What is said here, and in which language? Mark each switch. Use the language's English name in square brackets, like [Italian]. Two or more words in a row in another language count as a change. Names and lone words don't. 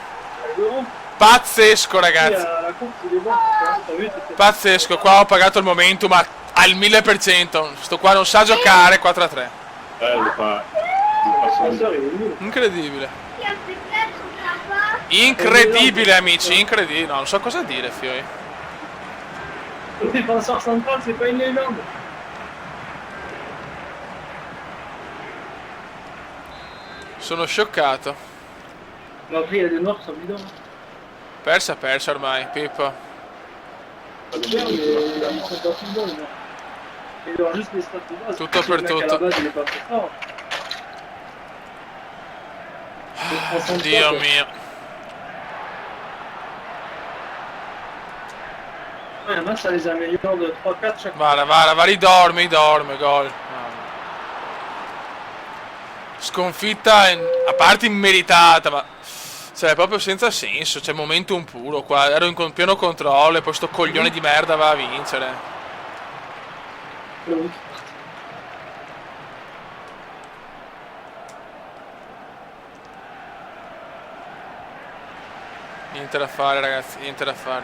[Italian] Pazzesco, ragazzi. Pazzesco. Qua ho pagato il momentum al 1000%. Sto qua non sa giocare. 4-3. Lo fa Incredibile. Incredibile, amici, incredibile. No, non so cosa dire, Fioi. [French] Le défenseur central, c'est pas une légende. [Italian] Sono scioccato. [French] Mais après, il y a des noirs qui sont bidons. [Italian] Persa ormai, Pippo. [French] Bien, mais ils sont pas plus bons, les noirs. Ils ont juste les stats de base. [Italian] Tutto per [French] Le mec, à la [Italian] tutto. [French] base, il est pas très fort. [Italian] Dio mio. [French] Ouais, il y en a, ça les améliore de 3-4 chaque [Italian] Va, ridorme, gol. Sconfitta, a parte immeritata, ma... Cioè, proprio senza senso, cioè, momentum puro qua. Ero in pieno controllo e poi sto coglione di merda va a vincere. Niente da fare, ragazzi, niente da fare.